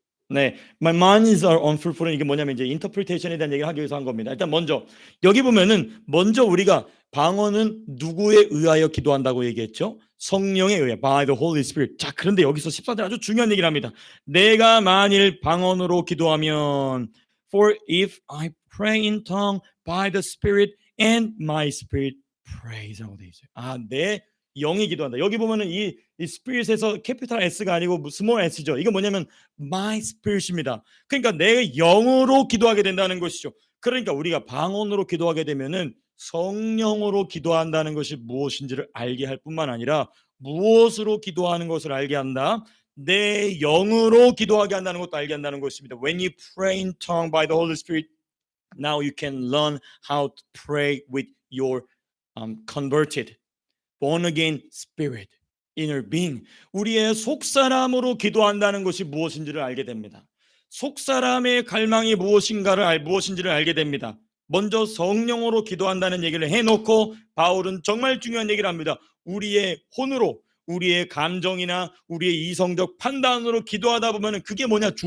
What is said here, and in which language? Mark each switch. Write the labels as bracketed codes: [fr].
[ko] 네, [en] my minds are unfruitful. [ko] 이게 뭐냐면 이제 인터프리테이션에 대한 얘기를 하기 위해서 한 겁니다. 일단 먼저 여기 보면은 먼저 우리가 방언은 누구에 의하여 기도한다고 얘기했죠? 성령에 의해, [en] by the Holy Spirit. [ko] 자, 그런데 여기서 14절 아주 중요한 얘기를 합니다. 내가 만일 방언으로 기도하면, [en] for if I pray in tongue by the Spirit and my spirit praise [ko] 하고 돼 있어요. 아, 내 영이 기도한다. 여기 보면은 이 spirit에서 캐피탈 S가 아니고 스몰 S죠. 이거 뭐냐면 my spirit입니다. 그러니까 내 영으로 기도하게 된다는 것이죠. 그러니까 우리가 방언으로 기도하게 되면은 성령으로 기도한다는 것이 무엇인지를 알게 할 뿐만 아니라 무엇으로 기도하는 것을 알게 한다. 내 영으로 기도하게 한다는 것도 알게 한다는 것입니다. [en] When you pray in tongue by the Holy Spirit, now you can learn how to pray with your converted, born again spirit, inner being. [ko] 우리의 속사람으로 기도한다는 것이 무엇인지를 알게 됩니다. 속사람의 갈망이 무엇인지를 알게 됩니다. 먼저 성령으로 기도한다는 얘기를 해놓고 바울은 정말 중요한 얘기를 합니다. 우리의 혼으로, 우리의 감정이나 우리의 이성적 판단으로 기도하다 보면 그게 뭐냐?